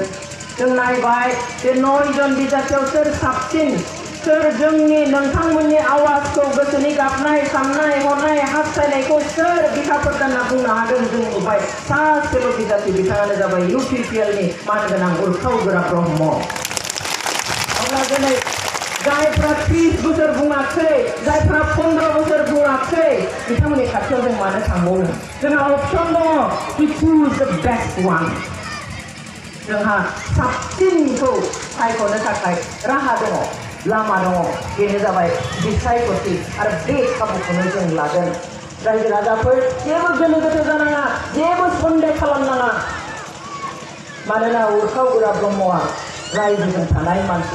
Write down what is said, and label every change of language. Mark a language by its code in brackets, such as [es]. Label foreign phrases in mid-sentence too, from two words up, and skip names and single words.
[brx] जों नायबाय बे 9 जन बिजाथियाव सोर साबसिन, सोर जोंनि नोंथांमोननि आवाजखौ, गोसोनि गाबनाय साननाय हनाय हास्थायनायखौ सोर बिखा फोरदानना बुंनो हागोन जों नुबाय। सासेल' बिजाथि, बिथाङानो जाबाय UPPL नि मानगोनां उर्खाव गोरा ब्रह्म। अब्ला दिनै जायफ्रा 30 बोसोर बुङाखै, जायफ्रा 15 बोसोर बुङाखै, बिथांमोननि खाथियाव जों मानो थांबावनो? जोंहा अपसन दङ, [en] to choose the best one। [brx] जोंहा साबसिनखौ सायख'नो थाखाय राहा दङ, लामा दङ, बेनो जाबाय बिसायख'थि। आरो बे खाबुखौनो जों लागोन। रायजो राजाफोर जेबो गोनो गोथो जानाङा, जेबो सन्देह खालामनाङा। मानोना उर्खाव गोरा ब्रह्मआ रायजोजों थानाय मानसि।